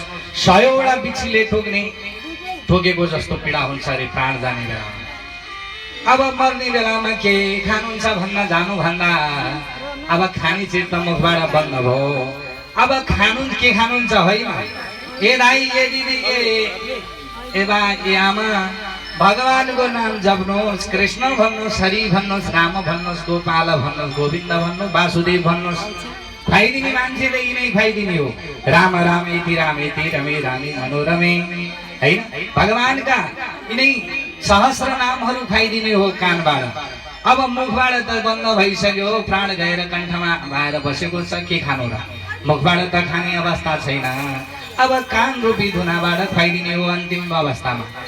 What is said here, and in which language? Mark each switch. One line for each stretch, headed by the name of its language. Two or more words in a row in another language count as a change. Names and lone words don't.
Nepali: 100वटा बिच्छीले ठोकेको जस्तो पीडा हुन्छ अरे प्राण जाने बेलामा। अब मर्ने बेलामा के खानुहुन्छ भन्न जानु भन्दा अब खाने चिज त मुखबाट बन्द भयो। अब खानु के खानुहुन्छ होइन। ए दाइ ए दिदी ए बा ए आमा भगवानको नाम जप्नुहोस्, कृष्ण भन्नुहोस्, हरि भन्नुहोस्, राम भन्नुहोस्, गोपाल भन्नुहोस्, गोविन्द भन्नुहोस्, वासुदेव भन्नुहोस्। खुवाइदिने मान्छेले यिनै खुवाइदिने हो।
Sanskrit: राम रामेति रामेति रमे रामे मनोरमे हैन।
Nepali: भगवानका यिनै सहस्र नामहरू खुवाइदिने हो कानबाट। अब मुखबाट त बन्द भइसक्यो, प्राण गएर कण्ठमा भएर बसेको छ, के खानु र। मुखबाट त खाने अवस्था छैन। अब कान रूपी धुनाबाट खुवाइदिने हो अन्तिम अवस्थामा।